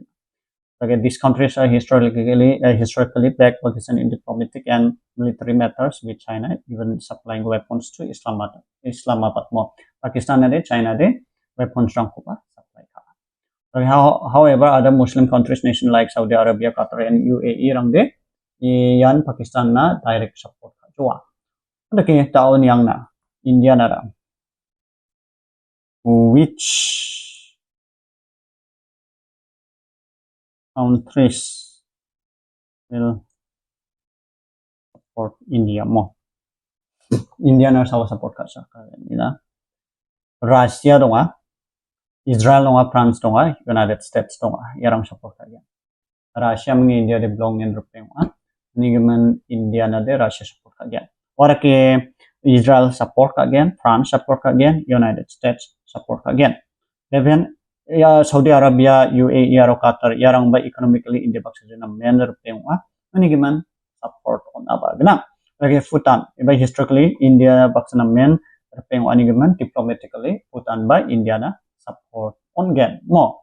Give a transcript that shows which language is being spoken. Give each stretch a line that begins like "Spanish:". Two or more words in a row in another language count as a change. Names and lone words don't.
English: Okay, these countries are historically backed Pakistan in diplomatic and military matters with China, even supplying weapons to Islamabad more. Pakistan and China de weapons supply. Okay, however, other Muslim countries, nations like Saudi Arabia, Qatar, and UAE,
Garo: rang de yan Pakistan na direct support ka jua. Ada ke taon yang na India na
English: which countries will support India more.
Garo: India na sawa support ka sa kanila. Russia donga, Israel donga, France donga, United States donga, yarang support ka yan. Russia mengi India de belong in rupeng ni gemen India na de Russia support ka yan. Ora ke Israel support ka again, France support ka again, United States support ka again.
English: Even ya Saudi Arabia,
Garo: UAE, aro Qatar, yarang ba economically India baksa na men rupeng ni gemen support on aba gena. Lagi Bhutan, iba historically India baksa na men rupeng ani gemen diplomatically Bhutan ba India na support Onggen mo.